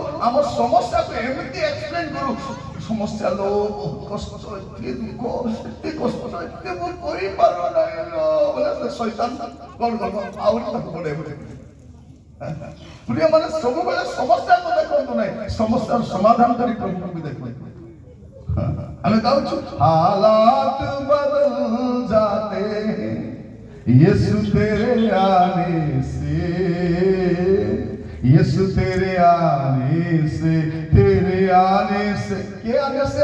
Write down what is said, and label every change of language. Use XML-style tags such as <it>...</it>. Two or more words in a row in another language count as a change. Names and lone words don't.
<or>ଆମ ସମସ୍ୟାକୁ ଏମିତି ଏକ୍ସପ୍ଲେନ୍ କରୁ, ସମସ୍ୟା ଲୋ କଷ୍ଟ, ଏତେ ଦୁଃଖ, ଏତେ କଷ୍ଟ, ଏତେ ମୁଁ କରିପାରୁ ନାହିଁ ବୋଲେ ସେ ଶୈତାନ କ'ଣ କରିବ? ଆହୁରି ତାକୁ ବଢ଼େଇ। ପ୍ରିୟମାନେ, ସବୁବେଳେ ସମସ୍ୟାକୁ ଦେଖନ୍ତୁ ନାହିଁ, ସମସ୍ୟାର ସମାଧାନ କରି ପ୍ରଭୁକୁ ବି ଦେଖନ୍ତୁ।</or> <hi>हमें गाऊँ हालात बदल जाते यीशु तेरे आने से, यीशु तेरे आने से, तेरे आने से। के आने से?</hi>